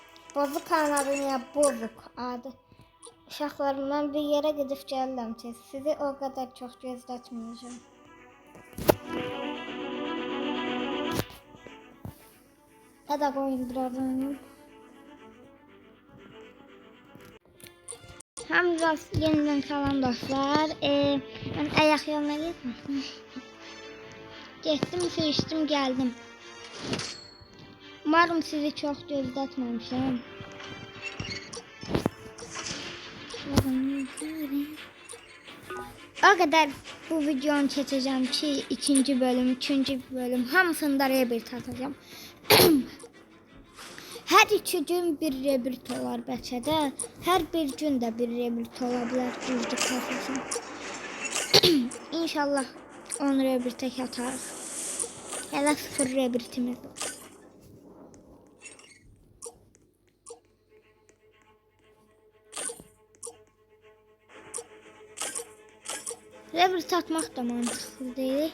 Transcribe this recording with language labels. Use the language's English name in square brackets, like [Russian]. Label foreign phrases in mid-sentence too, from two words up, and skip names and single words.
[Azerbaijani] Bozuk kanadı niyə bozuk adı? Uşaqlarım, mən bir yerə gedib gəlirəm tez. Sizi o qədər çox gözlətməyəcəm. Hədə qoyun biraz oynayım. Hamza yeniden salam dostlar. [Turkish] Ben ayak yoluna gitmiştim. Geçtim, su içtim, geldim. Umarım sizi çok gözletmemişim. O kadar bu videonu çekeceğim ki ikinci bölüm, üçüncü bölüm hamısında rebirth atacağım. [Azerbaijani] Her iki gün bir rebirth olar bəlkə də. Hər bir gün də bir rebirth ola bilər düzdür kasasın. İnşallah 10 rebirth'e atarıq. Hələ 0 rebirth'imiz var. Rebirth atmaq da mantıqlı deyil.